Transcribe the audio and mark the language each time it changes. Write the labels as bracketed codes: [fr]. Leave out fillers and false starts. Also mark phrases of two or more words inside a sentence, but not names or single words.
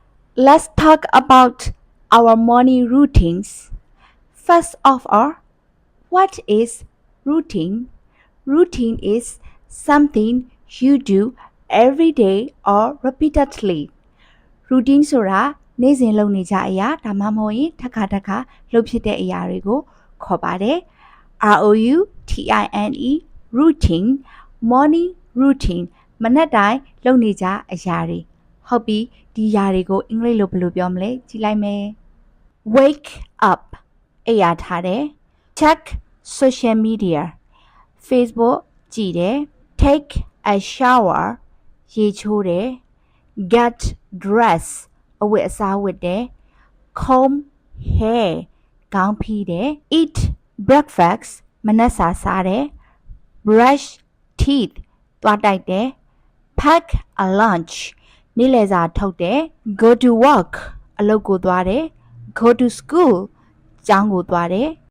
[en] Let's talk about our morning routines. First of all, what is routine? Routine is something you do every day or repeatedly. [my] Routine ဆိုတာနေ့စဉ်လုပ်နေကြအရာဒါမှမဟုတ်ရင်တစ်ခါတစ်ခါလုပ်ဖြစ်တဲ့အရာတွေကိုခေါ်ပါတယ် [en] ROUTINE routine morning routine [my] မ နက်တိုင်းလုပ်နေကြအရာတွေဟုတ်ပြီဒီအရာတွေကိုအင်္ဂလိပ်လိုဘယ်လိုပြောမလဲကြည့်လိုက် မယ် [en] Wake up [my] အိပ်ယာထားတယ် [en] Check social media [my] Facebook ကြည့်တယ် Take [en] a shower [my] ရေချိုးတယ် [en] Get dressed [my] အဝတ်အစားဝတ်တယ် [en] Comb hair [my] ခေါင်းဖီးတယ် [en] Eat breakfast [my] မနက်စာစားတယ် [en] Brush teeth [my] သွားတိုက်တယ် [en] Pack a lunch [my] နေ့လယ်စာထုတ်တယ် [en] Go to work [my] အလုပ်ကိုသွားတယ် [en] Go to school [my] ကျောင်းကိုသွားတယ်